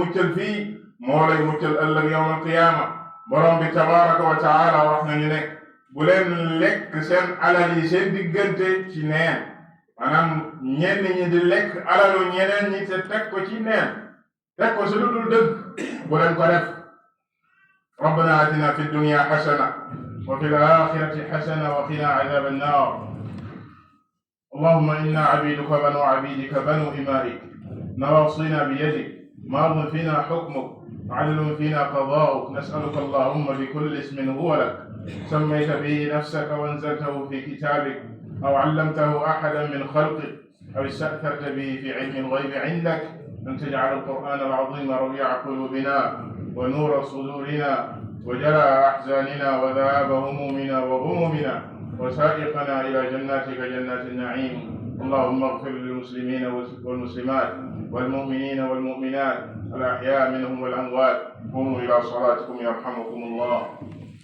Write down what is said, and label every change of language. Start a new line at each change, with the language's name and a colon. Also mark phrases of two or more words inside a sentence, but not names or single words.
Wolof: muccal fii moo lay muccal ëllëg
Arabic: يوم القيامة
Wolof: borom bi
Arabic: تبارك وتعالى
Wolof: wax nañu ne bu leen lekk seen alal yi seen diggante ci neen maanaam ñenn ñi di lekk alalu ñeneen ñi te teg ko ci neen teg ko su lu dul dëgg bu leen ko def
Arabic: ربنا آتنا في الدنيا حسنة وفي الآخرة حسنة وقنا عذاب النار اللهم إني عبدك ابن عبدك ابن أمتك ناصيتي بيدك ماض في حكمك عدل فينا قضاؤك نسألك اللهم بكل اسم هو لك سميت به نفسك وانزلته في كتابك أو علمته أحدا من خلقك أو استأثرت به في علم الغيب عندك أن تجعل القرآن العظيم ربيع قلوبنا ونور صدورنا وجلاء أحزاننا وذهاب همومنا وغمومنا وسائقنا إلى جناتك جنات النعيم اللهم اغفر للمسلمين والمسلمات والمؤمنين والمؤمنات الأحياء منهم والأموات قوموا إلى صلاتكم يرحمكم الله